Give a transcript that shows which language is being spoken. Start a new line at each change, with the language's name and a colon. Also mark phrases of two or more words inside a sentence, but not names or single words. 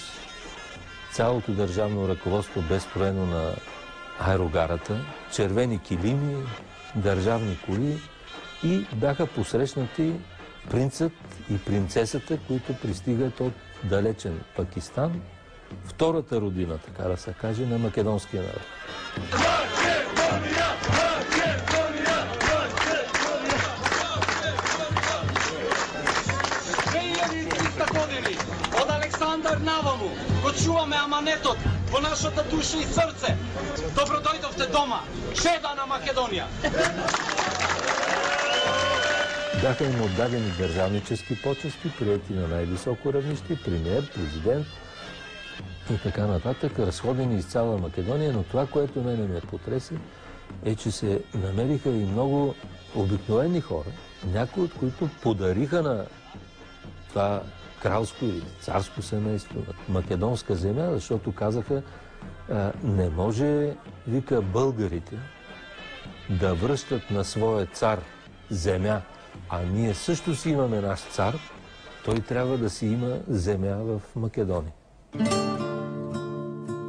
Bulgarian: Цялото държавно ръководство бе строено на аерогарата, червени килими, държавни коли и бяха посрещнати принцът и принцесата, които пристигат от далечен Пакистан, втората родина, така да се каже, на македонския народ.
Macedonian: Од Александар наваму го чуваме аманетот во нашата душа и срце. Добро дојдовте дома, чеда на Македонија!
Bulgarian: Бяха им отдадени държавнически почести, приети на най-високо равнище, премиер, президент и така нататък, разходени из цяла Македония, но това, което мене ме потресе, е, че се намериха и много обикновени хора, някои от които подариха на това кралско или царско семейство, македонска земя, защото казаха, не може, вика, българите да връщат на своя цар земя, а ние също си имаме наш цар, той трябва да си има земя в Македония.